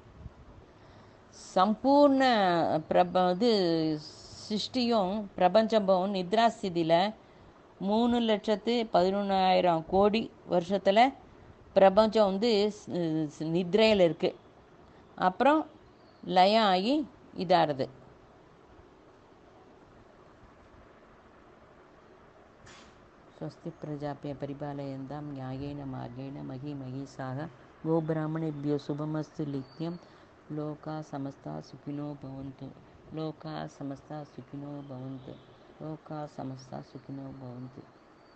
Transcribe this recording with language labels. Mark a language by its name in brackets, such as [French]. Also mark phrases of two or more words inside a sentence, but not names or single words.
[Tamil] அந்த மாதிரி தான் சம்பூர்ண இது சிருஷ்டியும் பிரபஞ்சமும் நித்ரா ஸ்திதியில் 3,11,000 கோடி வருஷத்தில் பிரபஞ்சம் வந்து நித்ரையில் இருக்குது. அப்புறம் லயம் ஆகி இதாகிறது. [Sanskrit] स्वस्ति प्रजाप्य परिपालयन्तां न्यायेन मार्गेण महीमहीषाः गोब्राह्मणेभ्यो शुभमस्तु नित्यं लोकाः समस्ताः सुखिनो भवन्तु. लोकाः समस्ताः सुखिनो भवन्तु. लोकाः समस्ताः सुखिनो भवन्तु.